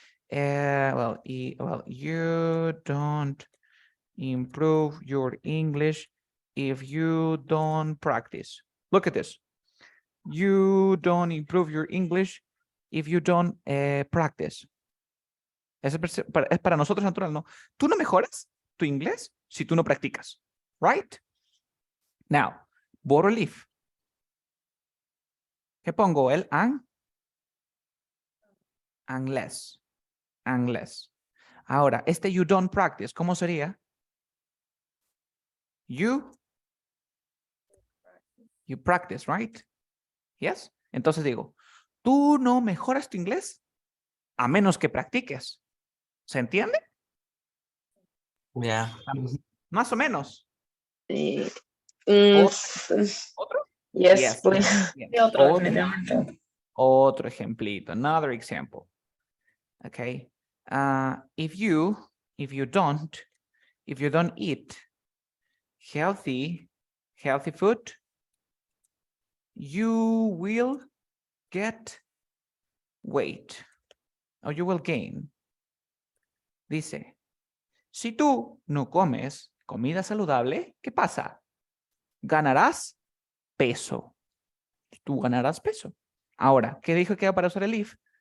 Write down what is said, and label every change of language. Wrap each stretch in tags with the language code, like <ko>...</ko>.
<en>Well, you don't improve your English if you don't practice. Look at this. You don't improve your English if you don't practice.</en> <es>Es para nosotros natural, ¿no? Tú no mejoras tu inglés si tú no practicas.</es> <en>Right? Now, borrow leaf.</en> <es>¿Qué pongo? El unless. Unless. Ahora, este you don't practice, ¿cómo sería?</es> <en>You practice, right? Yes.</en> <es>Entonces digo, tú no mejoras tu inglés a menos que practiques. ¿Se entiende?</es> <en>Yeah.</en> <es>Más o menos. Sí. ¿Otro?</es> <en>Yes, pues. Yes.</en> <es>Sí, otro, definitivamente. Otro ejemplito.</es> <en>Another example. Okay. If you don't eat healthy food, you will get weight or you will gain.</en> <es>Dice, si tú no comes comida saludable, ¿qué pasa? Ganarás peso. Tú ganarás peso. Ahora, ¿qué dijo que hago para usar el if?</es>